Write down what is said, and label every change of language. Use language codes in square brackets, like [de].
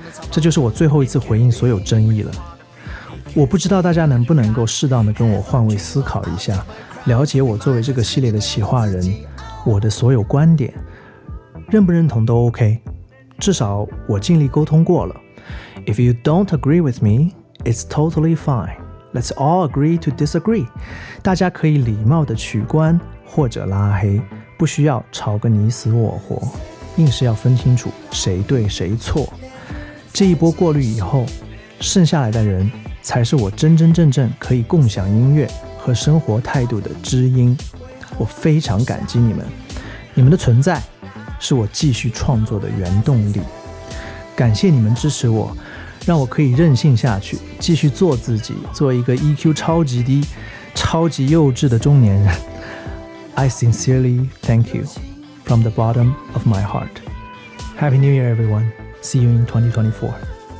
[zh] 这就是我最后一次回应所有争议了。我不知道大家能不能够适当的跟我换位思考一下，了解我作为这个系列的企划人，我的所有观点，认不认同都 OK， 至少我尽力沟通过了。 [en] If you don't agree with me, it's totally fine.Let's all agree to disagree. [zh] 大家可以礼貌的取关或者拉黑，不需要吵个你死我活，硬是要分清楚谁对谁错。这一波过滤以后，剩下来的人才是我真真正正可以共享音乐和生活态度的知音。我非常感激你们，你们的存在是我继续创作的原动力。感谢你们支持我，让我可以任性下去，继续做自己，做一个 EQ 超级低、超级幼稚的中年人。 [en] I sincerely thank you from the bottom of my heart. Happy New Year, everyone. See you in 2024.